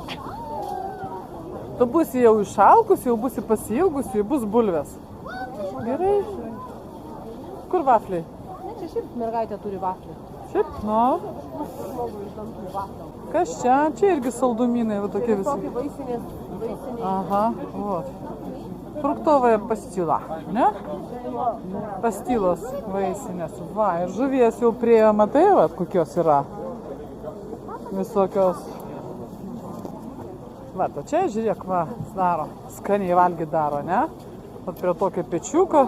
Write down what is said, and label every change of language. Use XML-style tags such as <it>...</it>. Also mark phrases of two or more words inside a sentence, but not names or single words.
<lt>Tu būsi jau išalkus, jau būsi pasiilgus, jau bus bulvės. Gerai. Kur vafliai? Ne, čia šiaip mergaitė turi vaflį. Šiaip, nu. Kas čia? Čia irgi saldumynai, va tokie visi. Tokį vaisinės.</lt> <ru>Aha, вот. Фруктовая пастила,</ru> <lt>ne? Pastilos vaisinės. Va, ir žuvies jau prie matai, va, kokios yra. Visokios. Va, to čia, žiūrėk, va, daro. Skaniai valgy daro, ne? Vat prie tokio pečiuko.</lt>